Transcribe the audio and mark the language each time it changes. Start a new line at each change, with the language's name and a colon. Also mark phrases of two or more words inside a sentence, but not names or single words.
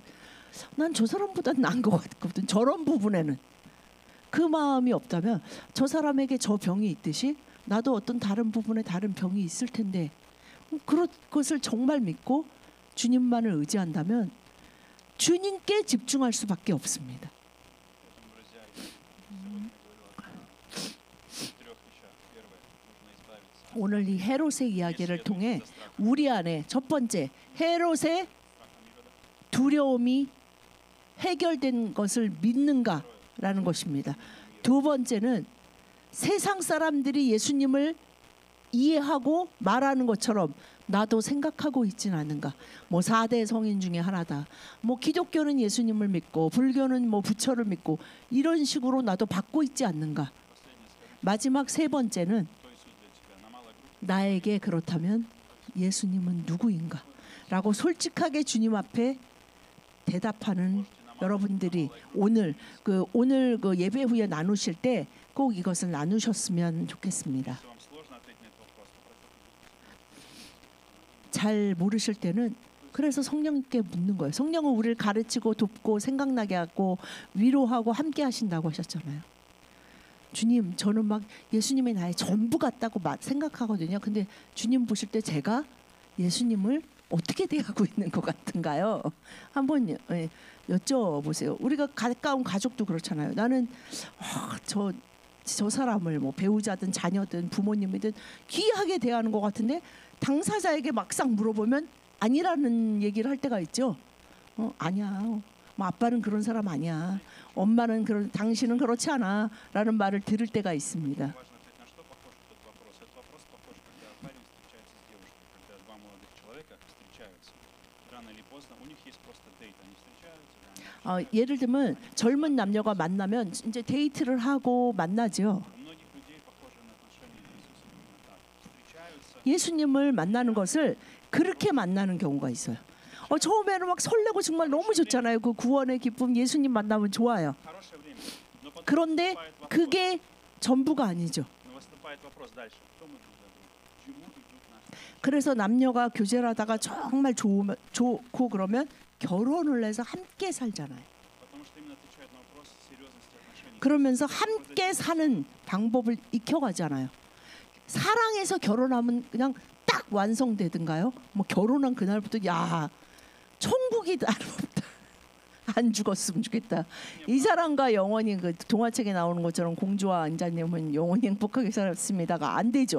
Korean: 난 저 사람보다 나은 것 같거든. 저런 부분에는 그 마음이 없다면 저 사람에게 저 병이 있듯이 나도 어떤 다른 부분에 다른 병이 있을 텐데 그런 것을 정말 믿고 주님만을 의지한다면 주님께 집중할 수밖에 없습니다.
Russian: Поэтому, друзья, я сегодня говорю о 3 вещах. Первое, нужно избавиться от
Korean: 오늘 이 헤롯의 이야기를 통해 우리 안에 첫 번째 헤롯의
Russian: страха Ирода.
Korean: 두려움이 해결된 것을 믿는가라는 것입니다. 두 번째는 세상 사람들이 예수님을 이해하고 말하는 것처럼 나도 생각하고 있진 않은가. 뭐 4대 성인 중에 하나다. 뭐 기독교는 예수님을 믿고 불교는 뭐 부처를 믿고 이런 식으로 나도 받고 있지 않는가.
Russian: Последнее скажу,
Korean: 마지막 세 번째는
Russian: кто Иисус для тебя. На малой группе
Korean: 나에게 그렇다면 예수님은 누구인가? 라고 솔직하게 주님 앞에 대답하는 여러분들이 오늘 그 예배 후에 나누실 때 꼭 이것을 나누셨으면 좋겠습니다.
Russian: Если вам сложно ответить на этот вопрос, то
Korean: 잘 모르실 때는 그래서 성령님께 묻는 거예요. 성령은 우리를 가르치고 돕고 생각나게 하고 위로하고 함께 하신다고 하셨잖아요. 주님, 저는 막 예수님이 나의 전부 같다고 생각하거든요. 근데 주님 보실 때 제가 예수님을 어떻게 대하고 있는 것 같은가요? 한번 여쭤보세요. 우리가 가까운 가족도 그렇잖아요. 나는 저 사람을 뭐 배우자든 자녀든 부모님이든 귀하게 대하는 것 같은데 당사자에게 막상 물어보면 아니라는 얘기를 할 때가 있죠. 아니야. 뭐 아빠는 그런 사람 아니야. 엄마는 당신은 그렇지 않아라는 말을 들을 때가 있습니다.
Russian: важно ответить, на что похож этот вопрос. Этот вопрос похож, когда парень встречается с девушкой, когда два молодых человека встречаются. Рано или поздно у них есть просто дейт, они встречаются, да, они
Korean: 예를 들면 젊은 남녀가 만나면 이제 데이트를 하고 만나죠.
Russian: У многих людей похожие на отношения с Иисусом именно так. Встречаются,
Korean: 예수님을 만나는 것을 그렇게 만나는 경우가 있어요. 처음에는 막 설레고 정말 너무 좋잖아요. 그 구원의 기쁨 예수님 만나면 좋아요.
Russian: хорошее время. Но потом
Korean: 그런데
Russian: наступает вопрос,
Korean: 그게 전부가 아니죠.
Russian: но наступает вопрос дальше. Кто мы друг для друга? Чему идут наши?
Korean: 그래서 남녀가 교제를 하다가 정말 좋고 그러면 결혼을 해서 함께 살잖아요.
Russian: Потому что именно отвечает на вопрос серьезности отношений.
Korean: 그러면서 함께 사는 방법을 익혀가잖아요. 사랑해서 결혼하면 그냥 딱 완성되든가요? 뭐 결혼한 그날부터 야 천국이 다름없다. 안 죽었으면 좋겠다. 이 사람과 영원히 그 동화책에 나오는 것처럼 공주와 안자님은 영원히 행복하게 살았습니다가 안 되죠.